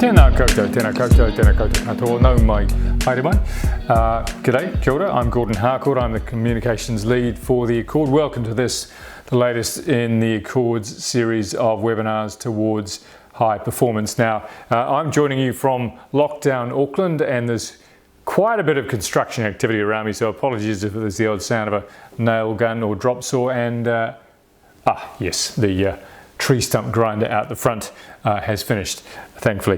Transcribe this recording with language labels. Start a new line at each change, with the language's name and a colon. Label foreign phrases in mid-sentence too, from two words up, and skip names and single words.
Māori: Tēnā koutou katoa, nau mai, haere mai. G'day, kia ora,
English: I'm Gordon Harcourt, I'm the Communications Lead for the Accord. Welcome to this, the latest in the Accord's series of webinars towards high performance. Now, I'm joining you from lockdown Auckland, and there's quite a bit of construction activity around me, so apologies if there's the odd sound of a nail gun or drop saw, and yes, the tree stump grinder out the front has finished, thankfully.